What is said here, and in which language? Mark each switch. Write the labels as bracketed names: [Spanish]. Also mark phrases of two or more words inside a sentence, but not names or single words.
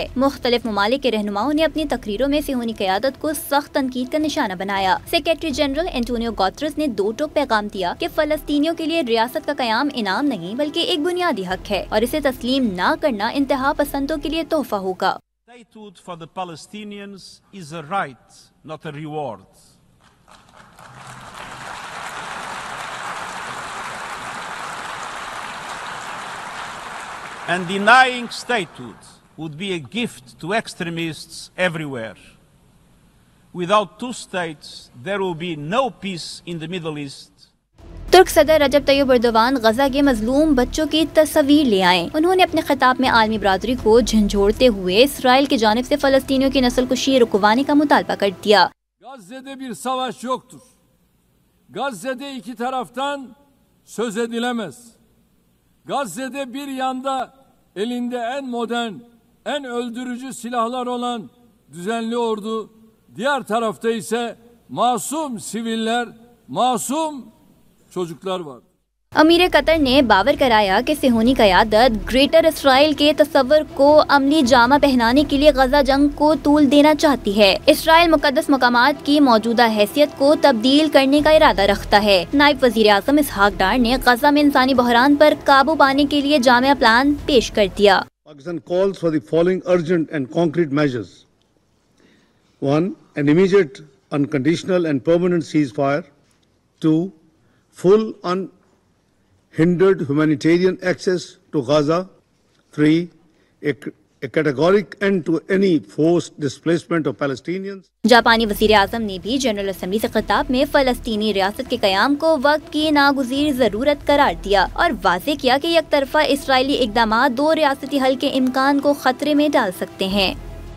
[Urdu] مختلف ممالک کے رہنماؤں نے اپنی تقریروں میں صیہونی قیادت کو سخت تنقید کا نشانہ بنایا. [English] Secretary General [Urdu] انتونیو گوتریس نے 2 ٹوک پیغام دیا کہ فلسطینیوں کے لیے ریاست کا قیام انعام نہیں بلکہ ایک بنیادی حق ہے اور اسے تسلیم نہ کرنا انتہا پسندوں کے لیے تحفہ ہوگا. [English] And denying statehood would be a gift to extremists everywhere. Without 2 states, there will be no peace in the Middle East. [Urdu] ترک صدر رجب طیب اردوان غزہ کے مظلوم بچوں کی تصویر لے آئے. انہوں نے اپنے خطاب میں عالمی برادری کو جھنجھوڑتے ہوئے اسرائیل کی جانب سے فلسطینیوں کی نسل کشی رکوانے کا مطالبہ کر دیا. [Turkish] Gazze'de bir savaş yoktur. Gazze'de iki taraftan söz edilemez. Gazze'de bir yanda elinde en modern, en öldürücü silahlar olan düzenli ordu, diğer tarafta ise masum siviller, masum çocuklar var. [Urdu] امیر قطر نے باور کرایا کہ صیہونی قیادت گریٹر اسرائیل کے تصور کو عملی جامہ پہنانے کے لیے غزہ جنگ کو طول دینا چاہتی ہے. اسرائیل مقدس مقامات کی موجودہ حیثیت کو تبدیل کرنے کا ارادہ رکھتا ہے. نائب وزیر اعظم اسحاق ڈار نے غزہ میں انسانی بحران پر قابو پانے کے لیے جامع پلان پیش کر دیا. [English] Pakistan calls for the following urgent and concrete measures. 1. An immediate, unconditional and permanent ceasefire. 2. Full unhindered humanitarian access to Gaza. 3. A categoric end to any forced displacement of Palestinians. [Urdu] جاپانی وزیر اعظم نے بھی جنرل اسمبلی سے خطاب میں فلسطینی ریاست کے قیام کو وقت کی ناگزیر ضرورت قرار دیا اور واضح کیا کہ یکطرفہ اسرائیلی اقدامات 2 ریاستی حل کے امکان کو خطرے میں ڈال سکتے ہیں.